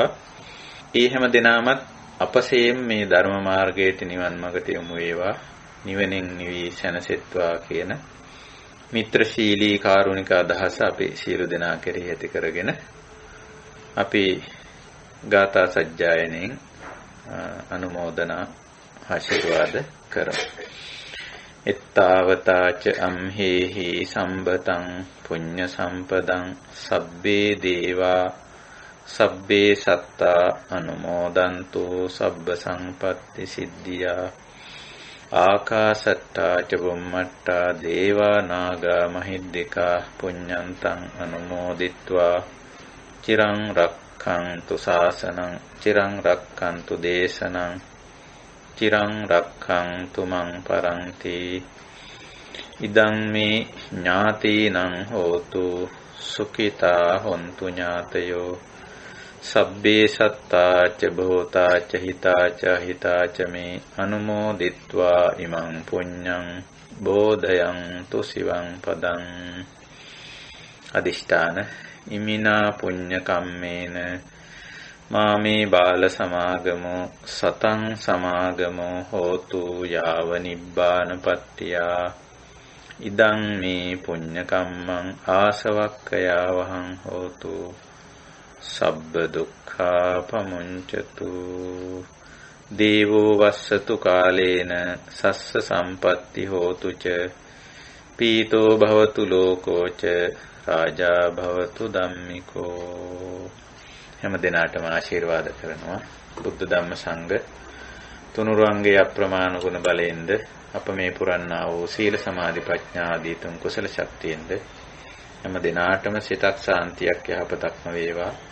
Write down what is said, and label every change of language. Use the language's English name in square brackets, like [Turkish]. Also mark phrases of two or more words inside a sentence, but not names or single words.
[Sinhala] ඒ හැම දිනමත් අපසේම මේ ධර්ම මාර්ගයට නිවන් මාර්ගට යොමු වේවා, නිවනින් නිවි සැනසෙත්වා කියන මිත්‍රශීලී කාරුණික අදහස අපි සියලු දෙනා කෙරෙහි ඇති කරගෙන අපි ගාථා සජ්ජායනෙන් අනුමෝදනා ආශිර්වාද කරමු. [Pali] එත්තාවතාච අම්හෙහි සම්බතං පුඤ්ඤ සම්පදං සබ්බේ දේවා සබ්බේ සත්තා අනුමෝදන්තු සබ්බ සංපත්ති සිද්ධියා ආකාසට්ටා ච බුම්මට්ටා දේවා නාග මහිද්దికා පුඤ්ඤන්තං අනුමෝදිත්වා චිරං රක්ඛන්තු ශාසනං චිරං රක්ඛන්තු දේශනං චිරං රක්ඛන්තු මං පරන්ති ඉදං මේ ඥාතීනං හෝතු සුඛිතා හොන්තු ඥාතයෝ සබ්බේ සත්තා ච භූතා ච හිතා ච හිතා ච මේ අනුමෝදිත්වා ඉමං පුඤ්ඤං බෝධයන්තු සිවං පදං අදිෂ්ඨාන ඉමිනා පුඤ්ඤ කම්මේන මාමේ බාල සමාගමෝ සතං සමාගමෝ හෝතු යාව නිබ්බානපත්තියා ඉදං මේ පුඤ්ඤ කම්මං ආසවක්ඛයා වහං හෝතු සබ්බ දුක්ඛා පමුංචතු දේවෝ වස්සතු කාලේන සස්ස සම්පatti හෝතු ච පීතෝ භවතු ලෝකෝ ච රාජා භවතු ධම්මිකෝ. [Sinhala] හැම දිනාටම ආශිර්වාද කරනවා. බුද්ධ ධම්ම සංඝ තුනුරුවන්ගේ අප්‍රමාණ ගුණ බලයෙන්ද අප මේ පුරන්නා වූ සීල සමාධි ප්‍රඥා ආදී තුන් කුසල ශක්තියෙන්ද හැම දිනාටම සිතක් සාන්තියක් යහපතක්ම වේවා.